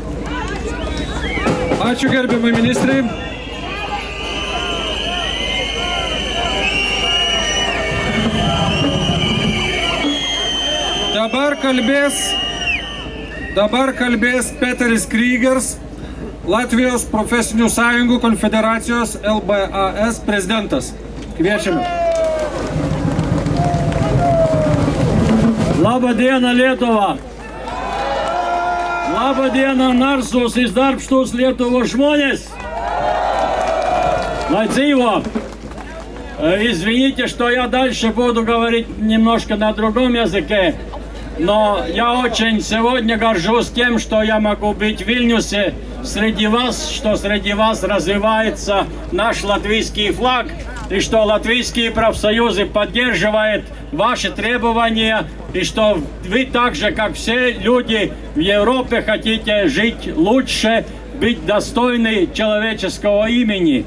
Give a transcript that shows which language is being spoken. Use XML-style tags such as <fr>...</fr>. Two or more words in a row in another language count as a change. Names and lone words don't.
<lt>Ačiū gerbiamai ministrai. Dabar kalbės Peteris Krygers, Latvijos profesinių sąjungų konfederacijos LBAS prezidentas. Kviečiame. Labą dieną, Lietuva! Labą dieną, narsus и darbštus Lietuvos žmonės!</lt> <lv>Ладзиво!</lv> <ru>Извините, что я дальше буду говорить немножко на другом языке, но я очень сегодня горжусь тем, что я могу быть в Вильнюсе среди вас, что среди вас развивается наш латвийский флаг, и что латвийские профсоюзы поддерживают ваши требования, и что вы так же, как все люди в Европе, хотите жить лучше, быть достойны человеческого имени.</ru>